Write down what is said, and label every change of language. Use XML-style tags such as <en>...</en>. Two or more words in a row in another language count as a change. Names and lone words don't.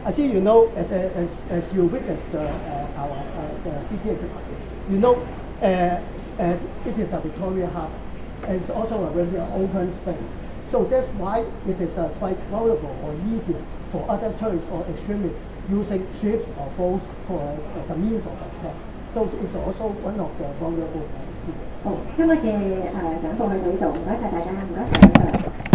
<en>I see you know as you witnessed our the CP exercise, you know it is a Victoria Harbour and it's also a very open space. So that's why it is quite vulnerable or easy for other terrorists or extremists using ships or boats as a means of attack. So it's also one of the vulnerable points here.</en> <yue>好，今日嘅講座去到呢度，唔該晒大家，唔該晒兩位。</yue>